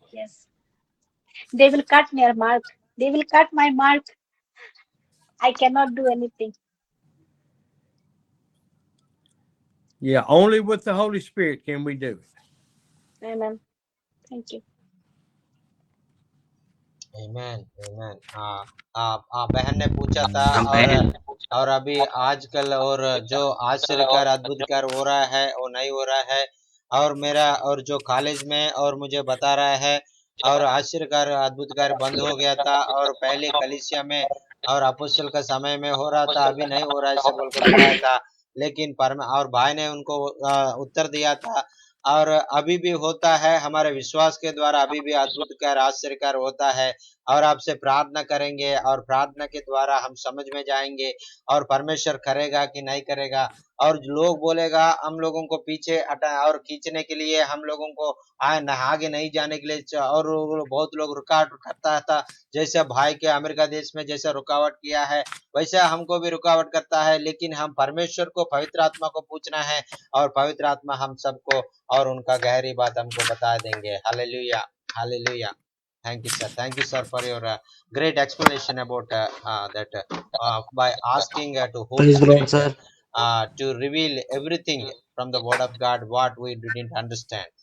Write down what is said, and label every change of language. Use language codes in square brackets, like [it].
[en] Yes. They will cut my mark. They will cut my mark. I cannot do anything. Yeah, only with the Holy Spirit can we do it. Amen. Thank you. Amen. Amen. [hi] बहन ने पूछा था और अभी आजकल और जो आश्चर्यकार अद्भुतकार हो रहा है वो नहीं हो रहा है, और मेरा और जो कॉलेज में और मुझे बता रहा है, और आश्चर्यकार अद्भुतकार बंद हो गया था, और पहले कलीसिया में और अपोस्तल का समय में हो रहा था, अभी नहीं हो रहा है ऐसे बोल के बताया था। लेकिन और भाई ने उनको उत्तर दिया था, और अभी भी होता है, हमारे विश्वास के द्वारा अभी भी अद्भुतकार आश्चर्यकार होता है। और आपसे प्रार्थना करेंगे, और प्रार्थना के द्वारा हम समझ में जाएंगे और परमेश्वर करेगा कि नहीं करेगा। और लोग बोलेगा हम लोगों को पीछे और खींचने के लिए, हम लोगों को आगे नहीं जाने के लिए, और बहुत लोग रुकावट करता था, जैसे भाई के अमेरिका देश में जैसे रुकावट किया है वैसे हमको भी रुकावट करता है। लेकिन हम परमेश्वर को, पवित्र आत्मा को पूछना है, और पवित्र आत्मा हम सबको और उनका गहरी बात हमको बता देंगे। [en] Hallelujah, hallelujah. Thank you, sir. Thank you, sir, for your great explanation about that by asking to Holy Praise the Lord, Spirit sir. to reveal everything from the Word of God what we didn't understand.